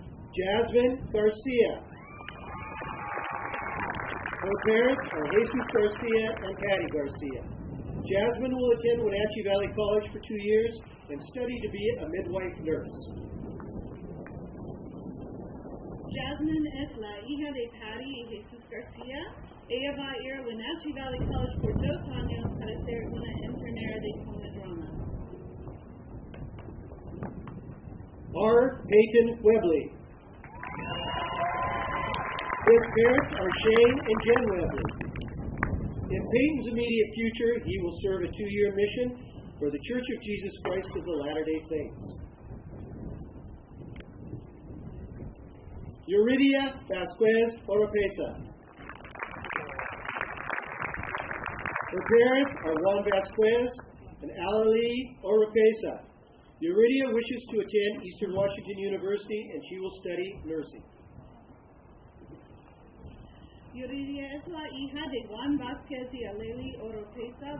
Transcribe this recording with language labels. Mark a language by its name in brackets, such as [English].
[English] Jasmine Garcia. Her parents are Jesus Garcia and Patty Garcia. Jasmine will attend Wenatchee Valley College for 2 years and study to be a midwife nurse. [Spanish] Jasmine es la hija de Patty y Jesus Garcia. Ella va a ir a Wenatchee Valley College por 2 años para ser una enfermera de comedrama. [English] R. Peyton Webley. His parents are Shane and Jen Webley. In Peyton's immediate future, he will serve a 2-year mission for the Church of Jesus Christ of the Latter-day Saints. Yuridia Vasquez Oropesa. Her parents are Juan Vasquez and Alalie Oropesa. Yuridia wishes to attend Eastern Washington University and she will study nursing. [Spanish] Yuridia es la hija de Juan Vázquez y Aleli Oropesa.